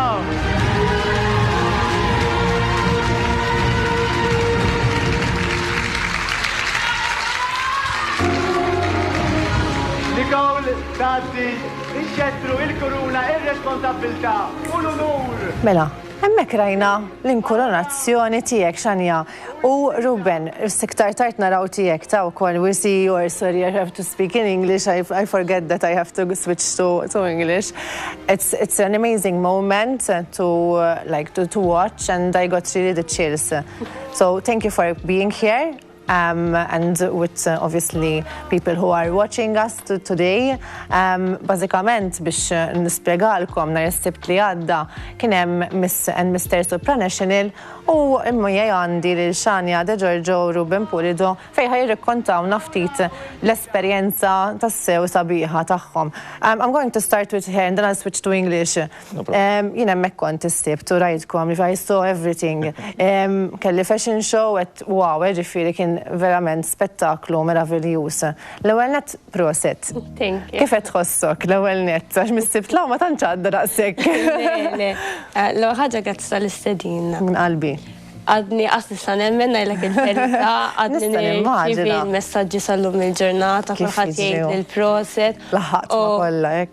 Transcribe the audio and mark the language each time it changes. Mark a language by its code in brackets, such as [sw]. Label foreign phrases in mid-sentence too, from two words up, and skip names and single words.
[mt] Nicole tagħti ix-xettru, il-kuruna, ir-responsabbiltà u l-unur. Mela, hemmhekk rajna l-inkoronazzjoni tiegħek Xanja. U Ruben, siktar tard naraw tiegħek ta' wkoll [en] we see yours, sorry, I have to speak in English. I forget that I have to switch to English. It's an amazing moment to watch, and I got really the chills. So thank you for being here. And with obviously people who are watching us today. [mt] Bażikament biex nispjegalkom nhar is-Sibt li għadda kien hemm Miss and Mr. Supranational u immejja għandi lil Xanja De Giorgio u Ruben Pulido fejn ħajrikkontawna ftit l-esperjenza tas-sew sabiħa tagħhom. [en] I'm going to start with her and then I'll switch to English. [mt] Jien hemmhekk kont is-Sibt u rajtkom li [en] I saw everything. [mt] Kelli [en] fashion show [mt] wow, ġifieri kien verament spettaklu meravigljuż. L-ewwel nett proset. [en] Thank you. [mt] Kif qed tħossok l-ewwel nett għax mis-Sibt ma tantx għadda daqshekk. Le, l-ewwel ħaġa grazzi tal-istedina. Min qalbi. Għadni nista' nemmen ngħidlek il-verità, għadni nirċievi l-messaġġi sal-lum il-ġurnata, kulħadd jgħid il-proset. Laħħaqtna kollha hekk.